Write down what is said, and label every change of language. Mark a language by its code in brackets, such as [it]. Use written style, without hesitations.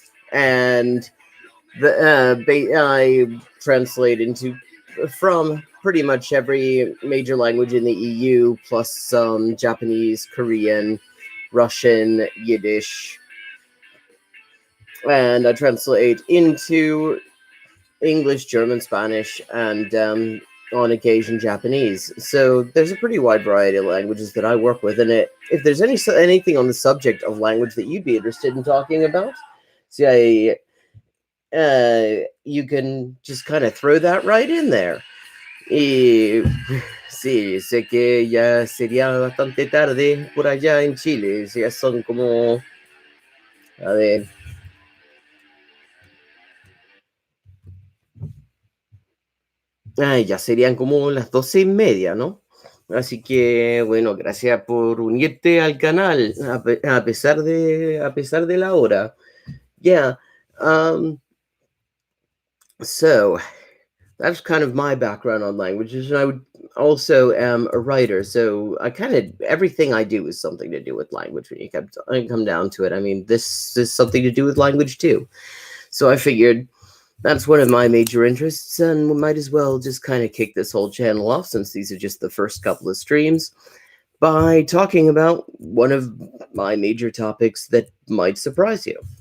[en] And I translate from pretty much every major language in the EU, plus some Japanese, Korean, Russian, Yiddish, and I translate into English, German, Spanish, and on occasion Japanese. So there's a pretty wide variety of languages that I work with, and if there's anything on the subject of language that you'd be interested in talking about, you can just kind of throw that right in there. [es] Sí, sé que ya sería bastante tarde por allá en Chile. Ya son como, a ver, ya serían como las 12:30, ¿no? Así que, bueno, gracias por unirte al canal a pesar de la hora. [en] Yeah. So that's kind of my background on languages, and I would also am a writer. So everything I do is something to do with language when you come down to it. I mean, this is something to do with language too. So I figured that's one of my major interests, and we might as well just kind of kick this whole channel off, since these are just the first couple of streams, by talking about one of my major topics that might surprise you.